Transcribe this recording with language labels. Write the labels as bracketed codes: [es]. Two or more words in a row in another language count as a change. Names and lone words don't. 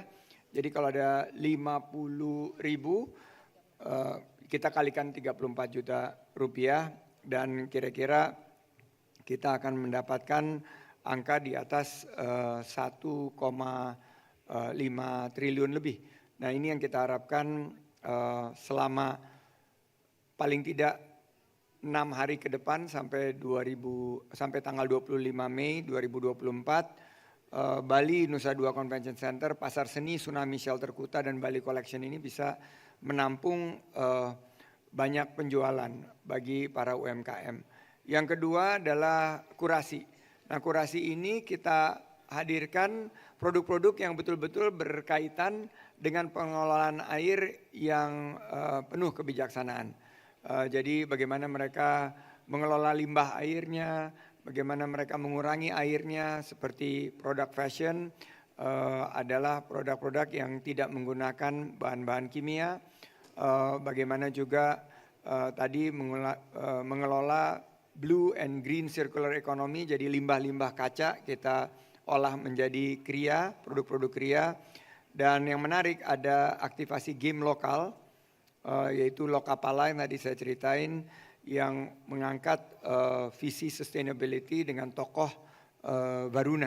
[id] Jadi kalau ada 50.000, kita kalikan 34 juta rupiah dan kira-kira kita akan mendapatkan angka di atas 1,5 triliun lebih. Nah ini yang kita harapkan selama paling tidak 6 hari ke depan sampai tanggal 25 Mei 2024. Bali Nusa Dua Convention Center, Pasar Seni, Tsunami Shelter Kuta dan Bali Collection ini bisa menampung banyak penjualan bagi para UMKM. Yang kedua adalah kurasi. Nah kurasi ini kita hadirkan produk-produk yang betul-betul berkaitan dengan pengelolaan air yang penuh kebijaksanaan. Jadi bagaimana mereka mengelola limbah airnya, bagaimana mereka mengurangi airnya, seperti produk fashion adalah produk-produk yang tidak menggunakan bahan-bahan kimia. Bagaimana juga tadi mengelola [en] blue and green circular economy, [id] jadi limbah-limbah kaca kita olah menjadi kria, produk-produk kria. Dan yang menarik ada aktivasi game lokal, yaitu Lokapala yang tadi saya ceritain, yang mengangkat visi sustainability dengan tokoh Varuna.